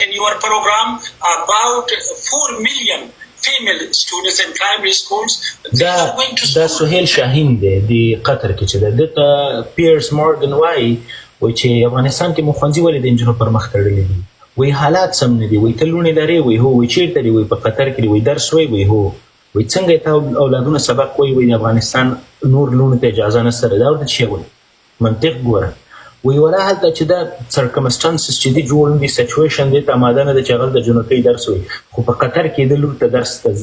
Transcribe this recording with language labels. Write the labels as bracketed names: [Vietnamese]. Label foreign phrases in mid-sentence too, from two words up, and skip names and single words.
[English] in your program about 4 million female students in primary schools. [Pashto] دا سهیل شاهین دی د قطر کې چې دته پیرس مورګن وایي چې افغانستان کې مخونځي ولې د انجونو پر مخ تړلي دي وایي حالات سم نه دي وایي ته لوڼې لرې وایي هو وایي چېرته دي وایي په قطر کې دي وایي درس وایي وایي هو وایي څنګه یې تا اولادونه سبق وایي وایي د افغانستان نور لوڼو ته اجازه نشته دا ورته څه وایي منطق ګوره وی ولا هلته چې دا سرکمسټانسز چې دي جوړ دي سچویشن دی ته آماده نه ده چې هغه د جنوکۍ درس وایي خو په قطر کې د لور ته درس